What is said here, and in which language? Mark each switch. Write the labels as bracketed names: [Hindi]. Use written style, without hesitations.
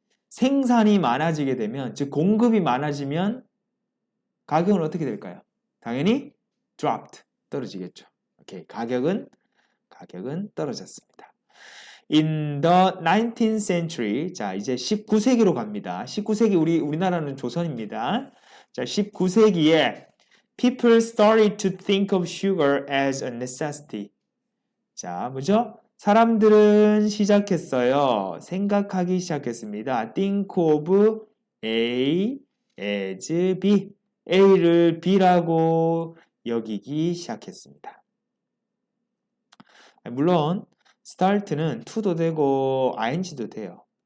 [Korean] 생산이 많아지게 되면, 즉 공급이 많아지면 가격은 어떻게 될까요? 당연히 dropped, 떨어지겠죠. 오케이, 가격은 떨어졌습니다. [English] In the 19th century, [Korean] 자 이제 19세기로 갑니다. 19세기 우리나라는 조선입니다. 자 19세기에 [English] people started to think of sugar as a necessity. [Korean] 자 뭐죠? 사람들은 시작했어요. 생각하기 시작했습니다. [English] Think of A as B. [Korean] A를 B라고 여기기 시작했습니다. 물론 start는 to도 되고 ing도 돼요.